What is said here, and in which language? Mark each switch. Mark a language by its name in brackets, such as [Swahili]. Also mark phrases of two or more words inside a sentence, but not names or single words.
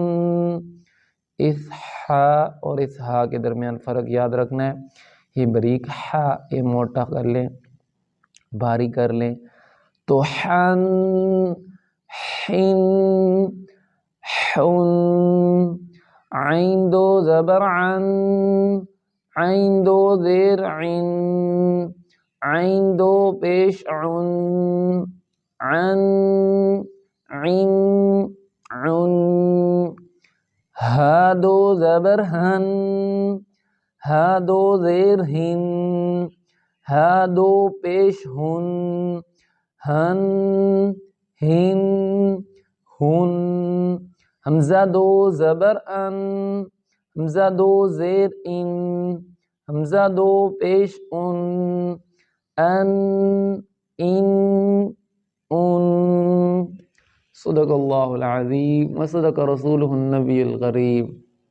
[Urdu] اس حا اور اس ہا کے درمیان فرق یاد رکھنا ہے، یہ بریک حا یہ موٹا کر لیں، بھاری کر لیں تو حن حن حن۔ عین دو زبر عن، عین دو زیر عن، عین دو پیش عن، عن عن عن۔ ہا دو زبر ہن، ہا دو زیر ہن، ہا دو پیش ہن، ہن ہن ہن۔ حمزہ دو زبر ان، حمزہ دو زیر ان، حمزہ دو پیش ان، ان ان ان۔ [Arabic] صدق اللہ العظیم و صدق رسولہ النبی الغریب۔